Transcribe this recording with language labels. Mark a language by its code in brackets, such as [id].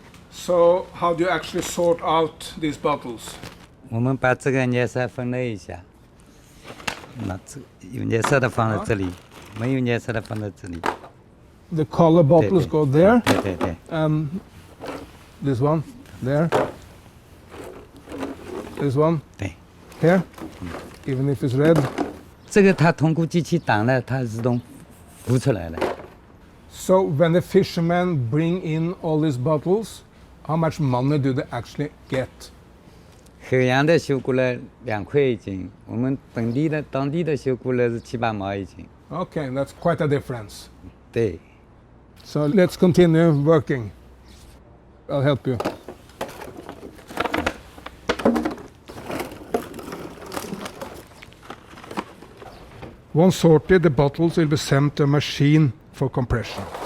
[en] So, how do you actually sort out these bottles? [zh] 我们把这个颜色分类一下，那这有颜色的放在这里，没有颜色的放在这里。 [en] The color bottles go there. [zh] 对。 [en] This one, there. This one, [zh] 对。 [en] here. Even if it's red. [zh] 这个它通过机器打了，它自动浮出来了。 [en] So when the fishermen bring in all these bottles, how much money do they actually get? [zh] 海洋的收过来2块一斤，我们当地的收过来是7、8毛一斤。 [en] Okay, that's quite a difference. [zh] 对。 [en] So let's continue working. I'll help you. Once sorted, the bottles will be sent to a machine for compression.